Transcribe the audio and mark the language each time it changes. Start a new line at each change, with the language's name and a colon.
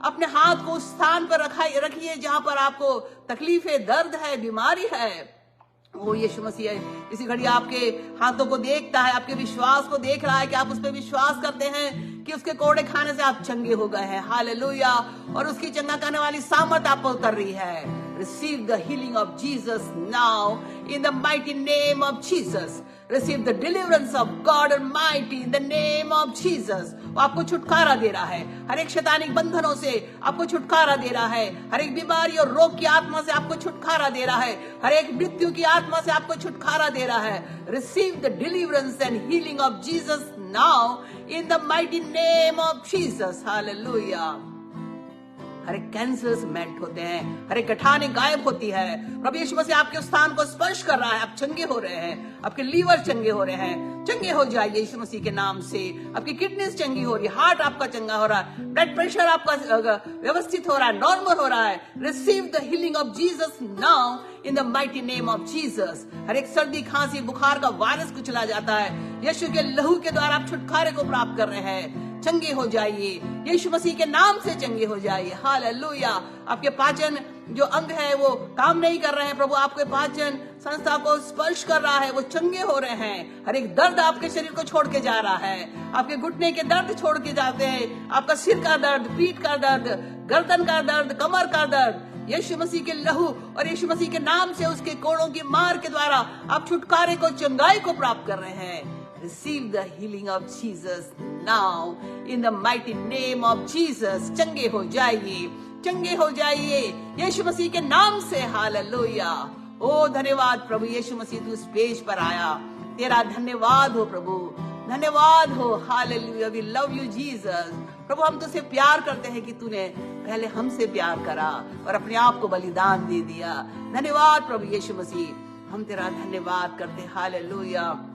Hindi: अपने हाथ को उस स्थान पर रखिए जहां पर आपको तकलीफें, दर्द है, बीमारी है। वो यीशु मसीह इसी घड़ी आपके हाथों को देखता है, आपके विश्वास को देख रहा है कि आप उस पर विश्वास करते हैं कि उसके कोड़े खाने से आप चंगे हो गए हैं। हालेलुया। और उसकी चंगा करने वाली सामर्थ आप पर उतर रही है।
English: Receive the healing of Jesus now in the mighty name of Jesus. Receive the deliverance of God Almighty in the name of Jesus.
Hindi: वो आपको छुटकारा दे रहा है, हर एक शैतानिक बंधनों से आपको छुटकारा दे रहा है, हर एक बीमारी और रोग की आत्मा से आपको छुटकारा दे रहा है, हर एक मृत्यु की आत्मा से आपको छुटकारा दे रहा है।
English: Receive the deliverance and healing of Jesus now in the mighty name of Jesus. Hallelujah.
Hindi: हर एक कैंसर मेल्ट होते हैं, हर एक गठाने गायब होती है। प्रभु यीशु मसीह आपके स्थान को स्पर्श कर रहा है, आप चंगे हो रहे हैं, आपके लीवर चंगे हो रहे हैं। चंगे हो जाइए यीशु मसीह के नाम से। आपकी किडनीज चंगी हो रही है, हार्ट आपका चंगा हो रहा है, ब्लड प्रेशर आपका व्यवस्थित हो रहा है, नॉर्मल हो रहा है।
English: Receive the healing of Jesus now in the mighty name of Jesus.
Hindi: हर एक सर्दी, खांसी, बुखार का वायरस को चला जाता है। यीशु के लहू के द्वारा आप छुटकारे को प्राप्त कर रहे हैं। चंगे हो जाइए, यीशु मसीह के नाम से चंगे हो जाइए। हालेलुया। आपके पाचन जो अंग है वो काम नहीं कर रहे हैं, प्रभु आपके पाचन संस्था को स्पर्श कर रहा है, वो चंगे हो रहे हैं। हर एक दर्द आपके शरीर को छोड़ के जा रहा है। आपके घुटने के दर्द छोड़ के जाते हैं, आपका सिर का दर्द, पीठ का दर्द, गर्दन का दर्द, कमर का दर्द, यीशु मसीह के लहू और यीशु मसीह के नाम से, उसके कोड़ों की मार के द्वारा आप छुटकारे को, चंगाई को प्राप्त कर रहे हैं।
English: Receive the healing of Jesus now in the mighty name of Jesus.
Hindi: चंगे हो जाइए, चंगे हो जाइए यीशु मसीह के नाम से। हालेलुया। ओ धन्यवाद प्रभु यीशु मसीह, तू इस पेज पर आया, तेरा धन्यवाद हो प्रभु, धन्यवाद हो। Hallelujah.
English: We love you Jesus.
Hindi: प्रभु हम तुझसे प्यार करते हैं कि तूने पहले हमसे प्यार करा और अपने आप को बलिदान दे दिया। धन्यवाद प्रभु यीशु मसीह, हम तेरा धन्यवाद करते। हालेलुया।